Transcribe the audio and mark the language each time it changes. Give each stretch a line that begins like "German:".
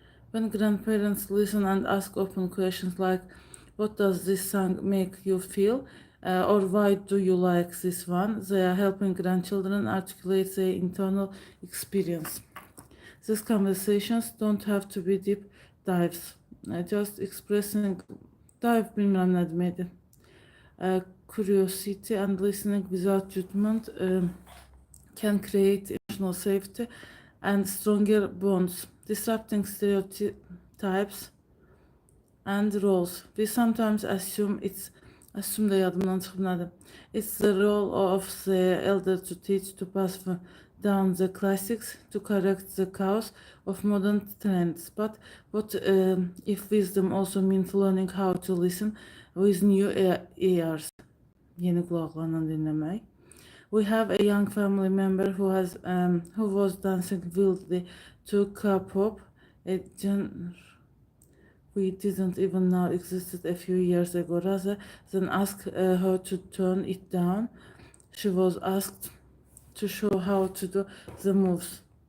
English: When grandparents listen and ask open questions like, "What does this song make you feel?" Or "Why do you like this one?" they are helping grandchildren articulate their internal experience. These conversations don't have to be deep dives. Just expressing dive
Turkish: bilmem ne demeydi.
English: Curiosity and listening without judgment can create emotional safety and stronger bonds, disrupting stereotypes and roles. We sometimes assume the
Azerbaijani: yadımdan çıxıb nədir?
English: It's the role of the elder to teach, to pass down the classics, to correct the chaos of modern trends. But what if wisdom also means learning how to listen with new ears?
Turkish: Yeni kulaklarla dinlemek.
English: We have a young family member who was dancing wildly to K-pop, a genre we didn't even know existed a few years ago. Rather than ask her to turn it down, she was asked to show how to do the moves.